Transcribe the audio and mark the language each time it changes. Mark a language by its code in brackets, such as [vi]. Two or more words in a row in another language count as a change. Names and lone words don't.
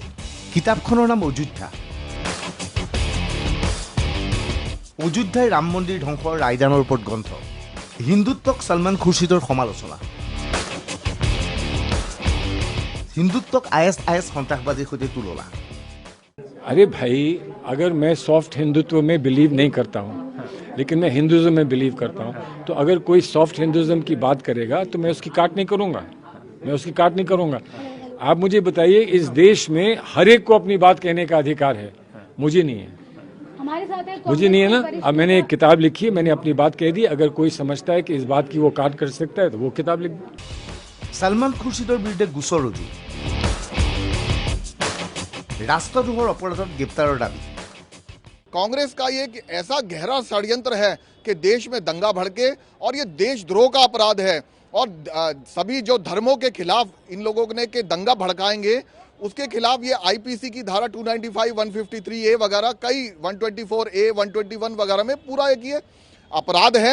[as] কিতাপখনৰ নাম অযোধ্যা। অযোধ্যাই ৰাম মন্দিৰ ধ্বংসৰ ৰায়দানৰ ওপৰত গ্ৰন্থ। হিন্দুত্বক সলমান খুৰছিদৰ সমালোচনা। হিন্দুত্বক IS সন্ত্ৰাসবাদীৰ সৈতে তুলনা। [hi] अरे भाई, अगर मैं सॉफ्ट हिंदुत्व में बिलीव नहीं करता हूँ, लेकिन मैं हिंदुज़म में बिलीव करता हूँ, तो अगर कोई [en] soft Hinduism [hi] की बात करेगा तो मैं उसकी काट नहीं करूँगा। आप मुझे बताइए, इस देश में हर एक को अपनी बात कहने का अधिकार है, मुझे नहीं है। मुझे नहीं है ना। अब मैंने एक किताब लिखी है, मैंने अपनी बात कह दी। अगर कोई समझता है कि इस बात की वो काट कर सकता है तो वो किताब लिख दे। [as] সলমান খুৰছিদৰ বিৰুদ্ধে গোচৰ ৰুজু। ৰাষ্ট্ৰদ্ৰোহৰ অপৰাধত গ্ৰেপ্তাৰৰ দাবী। [hi] कांग्रेस का ये एक ऐसा गहरा षड्यंत्र है कि देश में दंगा भड़के और ये देशद्रोह का अपराध है। और सभी जो धर्मों के खिलाफ इन लोगों ने के दंगा भड़काएंगे, उसके खिलाफ ये IPC की धारा 295, 153A वगैरह, कई 124A, 121 वगैरह में पूरा एक ये अपराध है।